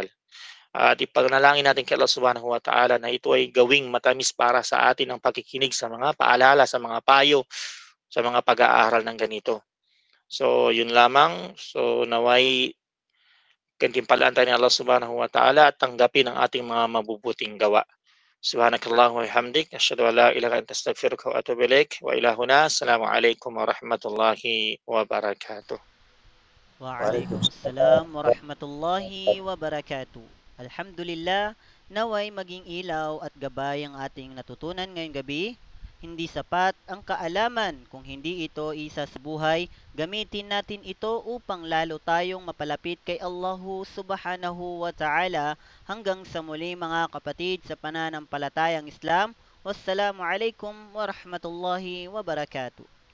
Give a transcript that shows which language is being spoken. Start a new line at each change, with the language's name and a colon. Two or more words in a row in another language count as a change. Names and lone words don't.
Filipino: At ipagnalangin natin kay Allah
Arabic: سبحانه وتعالى
Filipino: na ito ay gawing matamis para sa atin ang pakikinig sa mga paalala, sa mga payo, sa mga pag-aaral ng ganito. So, yun lamang. So, naway gantimpalaan tayo ni Allah
Arabic: سبحانه وتعالى
Filipino: at tanggapin ang ating mga mabubuting gawa.
Arabic: سبحانك اللهم وبحمدك، أشهد أن لا إله إلا أنت أستغفرك وأتوب إليك. وإلى هنا، السلام عليكم ورحمة الله وبركاته. وعليكم السلام ورحمة الله وبركاته.
Filipino: Alhamdulillah, naway maging ilaw at gabay ang ating natutunan ngayong gabi. Hindi sapat ang kaalaman kung hindi ito isa sa buhay. Gamitin natin ito upang lalo tayong mapalapit kay Allahu
Arabic: سبحانه وتعالى.
Filipino: Hanggang sa muli mga kapatid sa pananampalatayang Islam.
Arabic: والسلام عليكم ورحمة الله وبركاته.